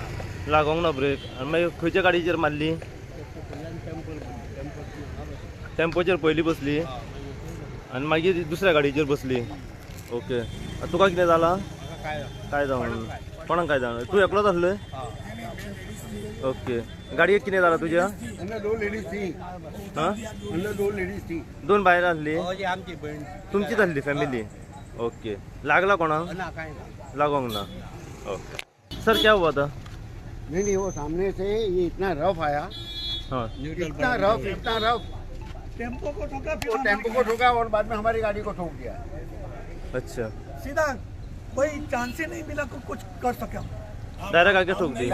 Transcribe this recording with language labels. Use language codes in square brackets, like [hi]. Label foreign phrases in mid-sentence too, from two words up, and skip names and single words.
[kok] लागोंक ना ब्रेक आनी मागीर खंयच्या गाडयेचेर मारली टेम्पोचेर पयली बसली आनी मागीर दुसऱ्या गाडयेचेर बसली ओके तुका कितें जालां काय जावन कोणाक काय जावन तूं एकलोच आसलोय ओके गाडयेक कितें जालां तुज्या हां दोन बायलां आसली आमची बहीण तुमचीच आसली फॅमिली ओके लागला कोणाक ना काय लागोंक ना ओके सर [hi] क्या हुआ था नहीं वो सामने से ये इतना रफ आया हाँ इतना रफ टेम्पो को ठोका और बाद में हमारी गाड़ी को ठोक दिया अच्छा सीधा कोई चांस ही नहीं मिला को कुछ कर सके डायरेक्ट आके ठोक दी